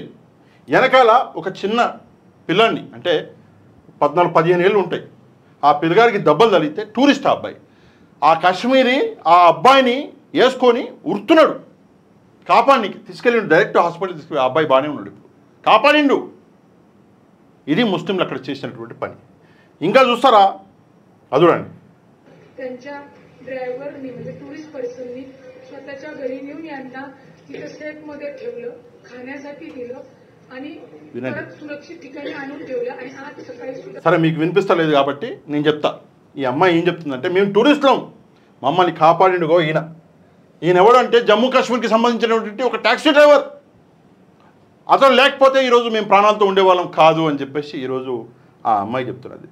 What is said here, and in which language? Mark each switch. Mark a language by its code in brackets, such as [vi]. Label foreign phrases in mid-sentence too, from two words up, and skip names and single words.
[te] వెనకాల ఒక చిన్న పిల్లాన్ని, అంటే 14-15 ఏళ్ళు ఉంటాయి, ఆ పిల్లగారికి దెబ్బలు తగిలితే టూరిస్ట్ ఆ అబ్బాయి, ఆ కాశ్మీరీ ఆ అబ్బాయిని వేసుకొని ఉరుతున్నాడు. కాపాడికి తీసుకెళ్ళిండు, డైరెక్ట్ హాస్పిటల్ తీసుకెళ్ళి. ఆ అబ్బాయి బాగానే ఉన్నాడు, ఇప్పుడు కాపాడిండు. ఇది ముస్లింలు అక్కడ చేసినటువంటి పని. ఇంకా చూస్తారా? అది చూడండి. [mr] ड्रायव्हरनी म्हणजे टुरिस्ट पर्सननी स्वतःच्या घरी नेऊन यांना तिथे सेफमध्ये ठेवलं, खाण्यासाठी दिलं आणि परत सुरक्षित ठिकाणी आणून ठेवलं. आणि आज सकाळी [te] సరే, మీకు వినిపిస్తలేదు కాబట్టి నేను చెప్తా. ఈ అమ్మాయి ఏం చెప్తుందంటే, మేము టూరిస్టులం, మమ్మల్ని కాపాడిండుగో ఈయన ఎవడంటే జమ్మూ కాశ్మీర్కి సంబంధించినటువంటి ఒక ట్యాక్సీ డ్రైవర్. అతను లేకపోతే ఈరోజు మేము ప్రాణాలతో ఉండేవాళ్ళం కాదు అని చెప్పేసి ఈరోజు ఆ అమ్మాయి చెప్తున్నది.